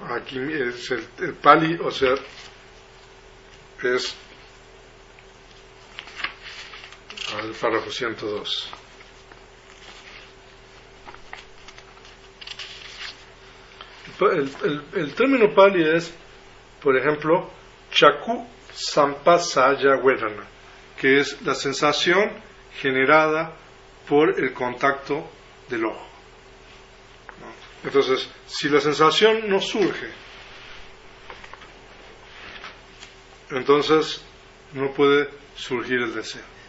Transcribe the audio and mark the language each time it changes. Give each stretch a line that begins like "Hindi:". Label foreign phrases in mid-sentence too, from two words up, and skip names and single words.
Spanish: Aquí es el pali, o sea, es el párrafo 102. El término pali es, por ejemplo,
Pali: chaku sampasaya vedana,
Spanish: que es la sensación generada por el contacto del ojo, ¿no? Entonces, si la sensación no surge, entonces no puede surgir el deseo.